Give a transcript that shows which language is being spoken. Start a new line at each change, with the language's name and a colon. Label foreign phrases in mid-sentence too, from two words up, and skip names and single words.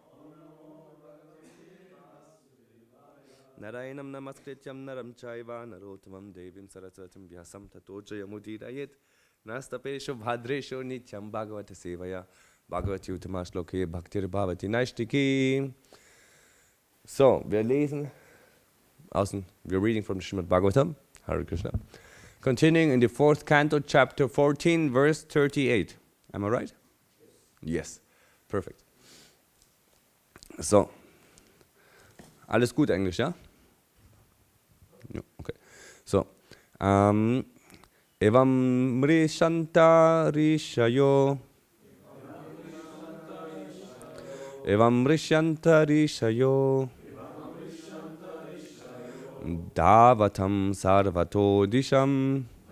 Sanskrit: Narayanam Namaskrityam Naram Chaiva Narottamam Devim Saraswatim Vyasam Tato Jayamudirayet Nastapesho Bhadresho Nityam Bhagavata Sevaya Bhagavati Uttama Shloke Bhaktir Bhavati Naishtiki.
English: So, wir reading from the Srimad Bhagavatam,
Sanskrit: Hare Krishna.
English: Continuing in the 4th canto, chapter 14, verse 38. Am I right? Yes. Perfect. So.
German: Alles gut Englisch, ja? Okay. So.
Sanskrit: Evam Rishanta Rishayo. Evam Rishanta Rishayo. Davatam Sarvato Disham.